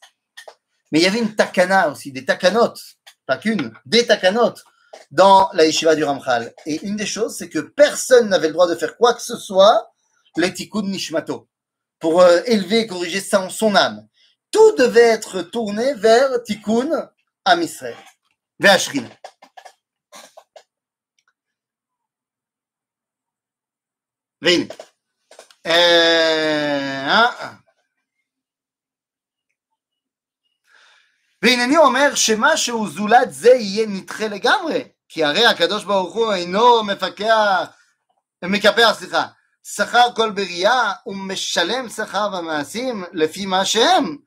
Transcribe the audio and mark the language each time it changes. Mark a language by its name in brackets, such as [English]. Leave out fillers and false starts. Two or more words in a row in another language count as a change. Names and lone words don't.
[French] Mais il y avait une takana aussi, des takanot, pas qu'une, des takanot dans la yeshiva du Ramchal. Et une des choses, c'est que personne n'avait le droit de faire quoi que ce soit, les [Hebrew] תיקון נשמתו, [French] pour élever et corriger ça en son âme. Tout devait être tourné vers [Hebrew] תיקון עם ישראל, [French] vers Ashrina. [Hebrew] והנה, והנני אומר שמשהו זולת זה יהיה נדחה לגמרי, כי הרי הקדוש ברוך הוא אינו מקפח שכר כל בריאה ומשלם שכר במעשים לפי מה שהם.